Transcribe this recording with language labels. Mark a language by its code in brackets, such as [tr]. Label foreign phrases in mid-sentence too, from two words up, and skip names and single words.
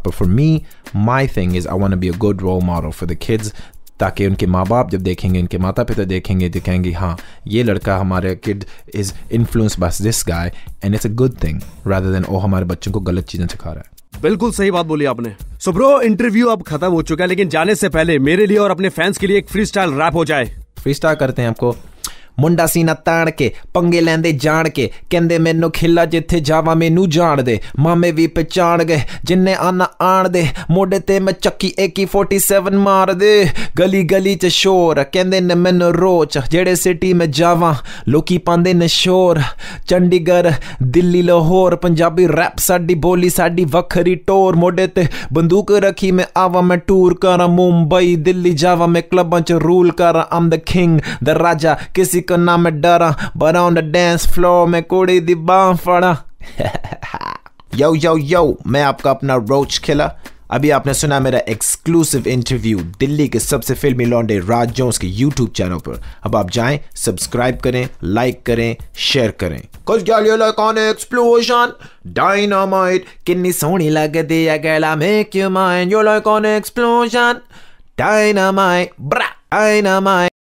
[en] But for me, my thing is I want to be a good role model for the kids, [hi] ताकि उनके माँ बाप जब देखेंगे, उनके माता पिता देखेंगे, तो कहेंगे हाँ ये लड़का, हमारे [en] kid is influenced by this guy and it's a good thing rather than [hi] हमारे बच्चों को गलत चीज़ें सिखा रहा है. बिल्कुल सही बात बोली आपने. [en] so bro, [hi] इंटरव्यू अब खत्म हो चुका है, लेकिन जाने से पहले मेरे लिए और अपने फैंस के लिए एक [en] free style rap [hi] हो जाए। [en] free style [hi] करते हैं आपको। [pa] ਮੁੰਡਾ ਸੀਨਾ ਤਾਣ ਕੇ ਪੰਗੇ ਲੈਂਦੇ ਜਾਣ ਕੇ ਕਹਿੰਦੇ ਮੈਨੂੰ ਖਿਲਾ ਜਿੱਥੇ ਜਾਵਾਂ ਮੈਨੂੰ ਜਾਣ ਦੇ ਮਾਮੇ ਭੀ ਪਹਿਚਾਣ ਗਏ ਜਿੰਨੇ ਆਣਾ ਆਣ ਦੇ ਮੋਢੇ ਤੇ ਮੈਂ ਚੱਕੀ AK-47 ਮਾਰ ਦੇ ਗਲੀ ਗਲੀ ਚ ਸ਼ੋਰ ਕਹਿੰਦੇ ਨੇ ਮੈਨੂੰ ਰੋਚ ਜਿਹੜੇ ਸਿਟੀ ਮੇਂ ਜਾਵਾਂ ਲੋਕੀ ਪਾਂਦੇ ਨੇ ਸ਼ੋਰ ਚੰਡੀਗੜ੍ਹ ਦਿੱਲੀ ਲਾਹੌਰ ਪੰਜਾਬੀ ਰੈਪ ਸਾਡੀ ਬੋਲੀ ਸਾਡੀ ਵੱਖਰੀ ਟੋਰ ਮੋਢੇ ਤੇ ਬੰਦੂਕ ਰੱਖੀ ਮੈਂ ਆਵਾਂ ਮੈਂ ਟੂਰ ਕਰਾਂ ਮੁੰਬਈ ਦਿੱਲੀ ਜਾਵਾਂ ਮੈਂ ਕਲੱਬਾਂ ਚ ਰੂਲ ਕਰਾਂ [en] I'm the king [pa] ਦ ਰਾਜਾ ਕਿਸੀ ਕੋ ਨਾ ਮੈਂ ਡਰਾਂ [en] but on the dance floor [pa] ਮੈਂ ਕੁੜੀ ਦੀ ਬਾਂਹ ਫੜਾਂ। यो यो यो, [hi] मैं आपका अपना रोच खिला। अभी आपने सुना मेरा एक्सक्लूसिव इंटरव्यू दिल्ली के सबसे फिल्मी लौंडे राज जोन्स के YouTube चैनल पर। अब आप जाएं, सब्सक्राइब करें, लाइक करें, शेयर करें। [en] Cause girl you like on explosion dynamite [pa] ਕਿੰਨੀ ਸੋਹਣੀ ਲੱਗਦੀ ਹੈ [en] girl I make you mine you like on explosion dynamite bra dynamite